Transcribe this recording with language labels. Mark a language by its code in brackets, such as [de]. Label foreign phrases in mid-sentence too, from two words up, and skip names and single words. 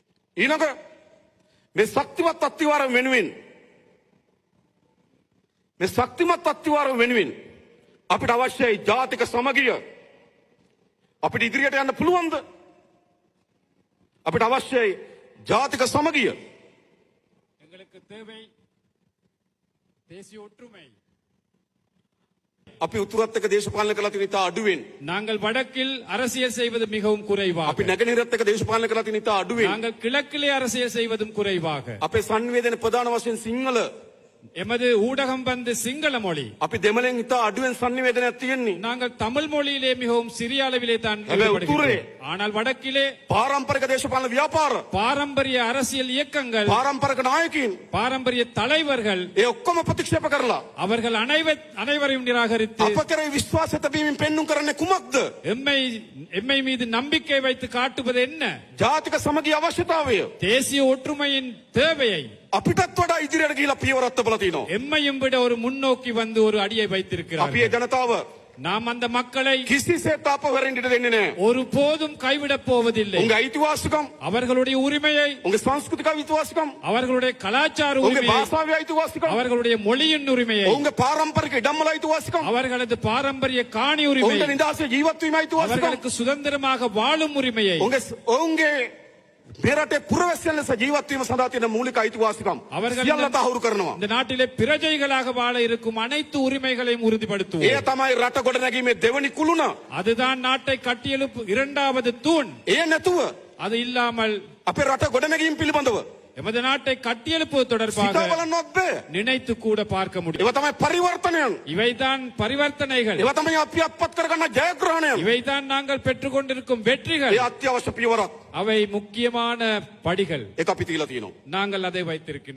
[si] ඊළඟ මේ ශක්තිමත් අත්තිවාරම් වෙනුවෙන් මේ ශක්තිමත් අත්තිවාරම් වෙනුවෙන් අපිට අවශ්‍යයි ජාතික සමගිය. අපිට ඉදිරියට යන්න පුළුවන්ද? අපිට අවශ්‍යයි ජාතික සමගිය. [ta] எங்களுக்கு தேவை தேசிய ஒற்றுமை. [si] අපි උතුරත් එක්ක දේශපාලන කළා තියෙන ඉතා අඩුවෙන්. [ta] நாங்கள் வடக்கில் அரசியல் செய்வது மிகவும் குறைவாக. [si] අපි නැගෙනහිරත් එක්ක දේශපාලන කළා තියෙන ඉතා අඩුවෙන්. [ta] நாங்கள் கிழக்கிலே அரசியல் செய்வதும் குறைவாக. [si] අපේ සංවේදන ප්‍රධාන වශයෙන් සිංහල. [ta] எமது ஊடகம் வந்து சிங்கள மொழி. [si] අපි දෙමළෙන් ඉතා අඩුවෙන් සංවේදනයක් තියෙන්නේ. [ta] நாங்கள் தமிழ் மொழியிலே மிகவும் சிறிய அளவிலே தான் [si] හැබැයි උතුරේ [ta] ஆனால் வடக்கிலே [si] පාරම්පරික දේශපාලන ව්‍යාපාර, [ta] பாரம்பரிய அரசியல் இயக்கங்கள், [si] පාරම්පරික නායකයින් [ta] பாரம்பரிய தலைவர்கள் [si] ඒ ඔක්කොම ප්‍රතික්ෂේප කරලා [ta] அவர்கள் அனைவரையும் நிராகரித்து [si] අප කරේ විශ්වාසය තැබීමෙන් පෙන්눔 කරන්නේ කුමක්ද? [ta] எம்மை மீது நம்பிக்கை வைத்து காட்டுவது என்ன? [si] ජාතික සමගිය අවශ්‍යතාවය. [ta] தேசிய ஒற்றுமையின் தேவையை [si] අපිටත් වඩා ඉදිරියට ගිහිලා පියවරක් තබලා තිනවා. [ta] எம்மையும் விட ஒரு முன்னோக்கி வந்து ஒரு அடியை [si] අපි [ta] வைத்திருக்கிறார்கள். [si] ඒ ජනතාව [ta] நாம் அந்த மக்களை [si] කිසිසේත් අපවරින්ට දෙන්නේ නැහැ. [ta] ஒரு போதும் கைவிடப் போவதில்லை. [si] උන්ගේ අයිතිවාසිකම්, [ta] அவர்களுடைய உரிமையை, [si] උන්ගේ සංස්කෘතික අයිතිවාසිකම්, [ta] அவர்களுடைய கலாச்சார [si] උන්ගේ [ta] உரிமையை, [si] භාෂාවේ අයිතිවාසිකම්, [ta] அவர்களுடைய மொழியின் உரிமையை, [si] උන්ගේ පාරම්පරික ඉඩම්වල අයිතිවාසිකම්, [ta] அவர்களது பாரம்பரிய காணி உரிமை, [si] උන්ගේ නිදහසේ ජීවත් වීම අයිතිවාසිකම්, [ta] அவர்களுக்கு சுதந்திரமாக வாழும் உரிமையை, [si] උන්ගේ මෙරටේ පුරවැසියන් ලෙස ජීවත් වීම සඳහා තියෙන මූලික අයිතිවාසිකම් [ta] அவர்கள் [si] සියල්ල තහවුරු කරනවා. [ta] இந்த நாட்டிலே பிரஜைகளாக வாழ இருக்கும் அனைத்து உரிமைகளையும் உறுதிப்படுத்துவோம். [si] ඒ තමයි රට ගොඩනැගීමේ දෙවනි කුළුණ. [ta] அதுதான் நாட்டை கட்டியெழுப்பு இரண்டாவது தூண். [si] ඒ නැතුව [ta] அது இல்லாமல் [si] අපේ රට ගොඩනැගීම පිළිබඳව [ta] எமது நாட்டை கட்டியெழுப்புவது தொடர்பாக [si] සිතා බලන්නවත් බෑ. [ta] நினைத்து கூட பார்க்க முடியும். [si] ඒවා තමයි පරිවර්තනයන්. [ta] இவைதான் பரிவர்த்தனைகள். [si] ඒවා තමයි අපි අත්පත් කරගන්න ජයග්‍රහණයන්. [ta] இவைதான் நாங்கள் பெற்றுக்கொண்டிருக்கும் வெற்றிகள். [si] ඒ අත්‍යවශ්‍ය පියවරක්. [ta] அவை முக்கியமான படிகள். [si] ඒක අපි තියලා තියෙනවා. [ta] நாங்கள் அதை வைத்திருக்கின்றோம்.